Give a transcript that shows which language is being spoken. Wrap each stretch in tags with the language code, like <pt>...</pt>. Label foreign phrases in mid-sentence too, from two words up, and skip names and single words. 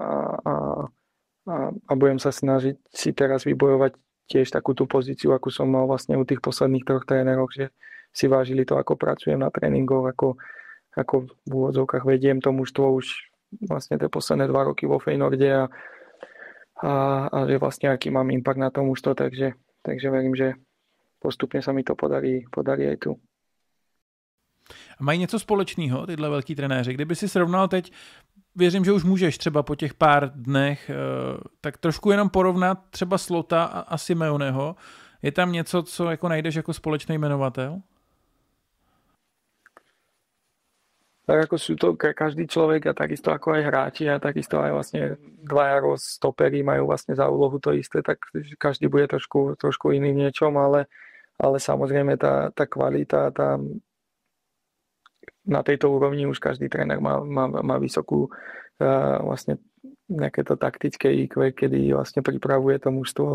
<sk>a budem sa snažiť si teraz vybojovať tiež takú tú pozíciu, akú som mal vlastne u tých posledných 3 trénerov, že si vážili to, ako pracujem na tréningoch, ako v úvodzovkách vediem to mužstvo už vlastne tie posledné 2 roky vo Feyenoorde a že vlastne aký mám impact na to mužstvo, takže verím, že postupne sa mi to podarí aj tu.</sk> <cs>A mají něco společného tyhle velký trenéři? Kdyby si srovnal teď, věřím, že už můžeš třeba po těch pár dnech, tak trošku jenom porovnat třeba Slota a Simeoneho. Je tam něco, co jako najdeš jako společný jmenovatel?</cs> <sk>Tak ako sú to každý človek a takisto ako aj hráči a takisto aj vlastne dvaja stopery majú vlastne za úlohu to isté, tak každý bude trošku iný v niečom, ale samozrejme tá kvalita, na tejto úrovni už každý tréner má vysokú vlastne nejaké to taktické IQ, kedy vlastne pripravuje to mužstvo.</sk>